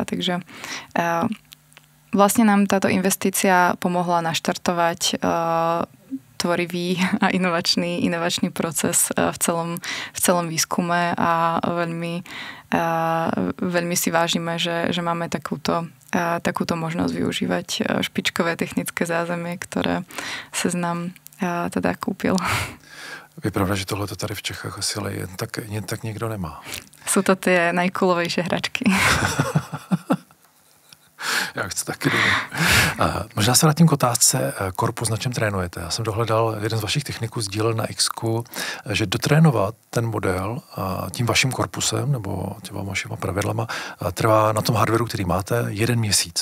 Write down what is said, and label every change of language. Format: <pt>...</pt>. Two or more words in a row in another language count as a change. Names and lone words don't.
<sk>Takže vlastne nám táto investícia pomohla naštartovať tvorivý a inovačný proces v celom výskume a veľmi si vážime, že máme takúto možnosť využívať špičkové technické zázemie, ktoré Seznam teda kúpil.</sk> <cs>Je pravda, že tohle tady v Čechách asi ale jen tak nikdo nemá.</cs> <sk>Sú to tie najkulovejšie hračky.</sk> <cs>Já chci taky možná se vrátím k otázce korpus, na čem trénujete. Já jsem dohledal, jeden z vašich techniků sdílel na X-ku, že dotrénovat ten model tím vaším korpusem nebo těma vašima pravidlama trvá na tom hardwareu, který máte, 1 měsíc.</cs>